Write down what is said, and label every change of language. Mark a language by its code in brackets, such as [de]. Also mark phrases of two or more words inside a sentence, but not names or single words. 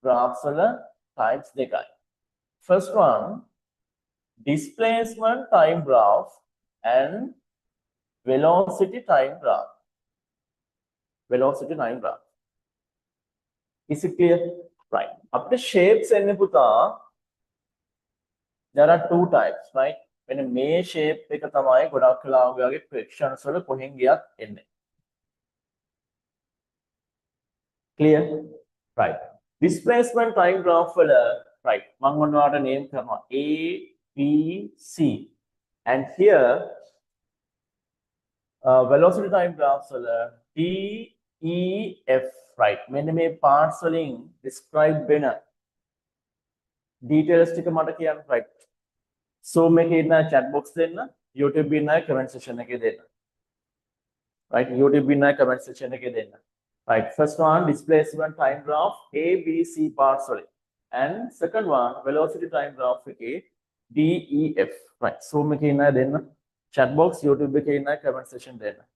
[si] graphs වල types දෙකයි. [en] First one, displacement time graph and velocity time graph. Velocity time graph. Is it clear? Right. After shapes [si] එන්නේ පුතා, [en] there are two types, right? When a may shape [si] එක තමයි ගොඩක් වෙලාවට වගේ fractions වල කොහෙන් ගියත් එන්නේ. [en] Clear? Right. Displacement time graph [si] වල, right, මම ඔයාලට name කරනවා A, B, C. [en] And here velocity time graphs වල D, E, F, right. [si] මෙන්න මේ parts වලින් describe වෙන details ටික මට කියන්න, right. Zoom එකේ ඉන්න [en] chat box [si] දෙන්න, YouTube ඉන්න [en] comment section [si] එකේ දෙන්න. Right, YouTube ඉන්න [en] comment section [si] එකේ දෙන්න. [en] Right, first one, displacement time graph A, B, C parts වලින්. And second one, velocity time graph එකේ D, E, F. [si] Right, Zoom එකේ ඉන්න දෙන්න. [en] Chat box, [si] YouTube එකේ ඉන්න [en] comment section [si] දෙන්න.